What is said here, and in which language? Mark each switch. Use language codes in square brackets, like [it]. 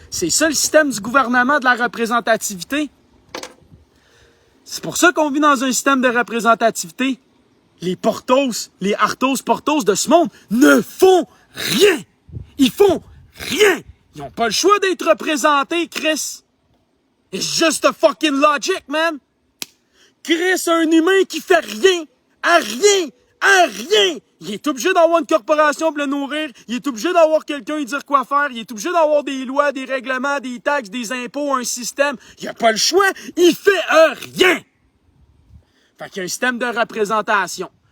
[fr] C'est ça le système du gouvernement de la représentativité. C'est pour ça qu'on vit dans un système de représentativité. Les Portos, les Arthos Portos de ce monde ne font rien. Ils font rien. Ils n'ont pas le choix d'être représentés, Chris. [en] It's just a fucking logic, man. [fr] Chris, un humain qui fait rien, à rien, à rien. Il est obligé d'avoir une corporation pour le nourrir. Il est obligé d'avoir quelqu'un lui dire quoi faire. Il est obligé d'avoir des lois, des règlements, des taxes, des impôts, un système. Il n'a pas le choix. Il fait rien. Fait qu'il y a un système de représentation.